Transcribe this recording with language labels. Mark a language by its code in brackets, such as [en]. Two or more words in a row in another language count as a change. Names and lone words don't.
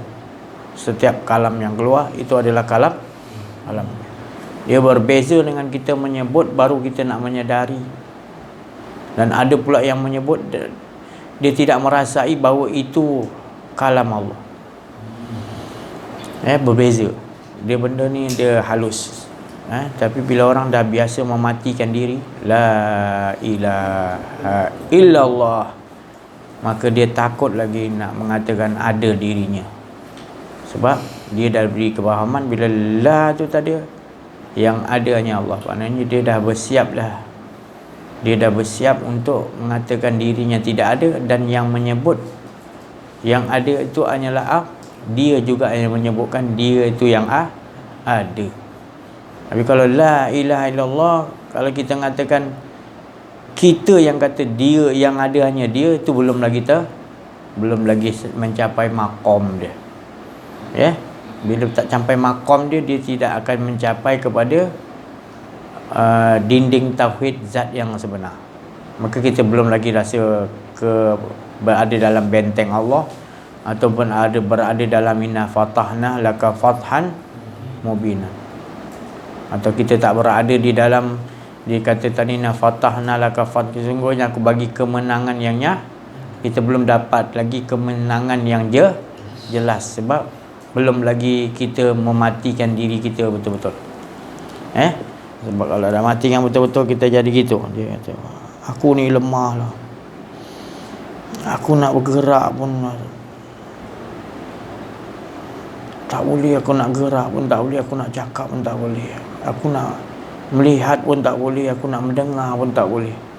[ms] Setiap kalam yang keluar itu adalah kalam. Dia berbeza dengan kita menyebut, baru kita nak menyedari. Dan ada pula yang menyebut, dia tidak merasai bahawa itu kalam Allah. Berbeza. Dia benda ni dia halus. Tapi bila orang dah biasa mematikan diri, [ar] لا إله إلا الله, [ms] maka dia takut lagi nak mengatakan ada dirinya. Sebab dia dah beri kepahaman bila la tu tadi, yang ada hanya Allah. Maknanya dia dah bersiap dah. Dia dah bersiap untuk mengatakan dirinya tidak ada, dan yang menyebut yang ada itu hanyalah dia juga yang menyebutkan dia itu yang ada. Tapi kalau [ar] لا إله إلا الله, [ms] kalau kita mengatakan kita yang kata dia yang ada hanya dia, itu belum lagi mencapai maqam dia. Bila tak sampai maqam dia, dia tidak akan mencapai kepada dinding tauhid zat yang sebenar. Maka kita belum lagi rasa berada dalam benteng Allah, ataupun berada dalam [ar] إنا فتحنا لك فتحا مبينا. [ms] Atau kita tak berada di dalam, dia kata tadi [ar] إنا فتحنا لك فتحا, [ms] sesungguhnya aku bagi kemenangan yang kita belum dapat lagi kemenangan yang jelas. Sebab belum lagi kita mematikan diri kita betul-betul. Sebab kalau dah mati yang betul-betul, kita jadi gitu. Dia kata, aku ni lemah lah, aku nak bergerak pun tak boleh, aku nak gerak pun tak boleh, aku nak cakap pun tak boleh, aku nak melihat pun tak boleh, aku nak mendengar pun tak boleh.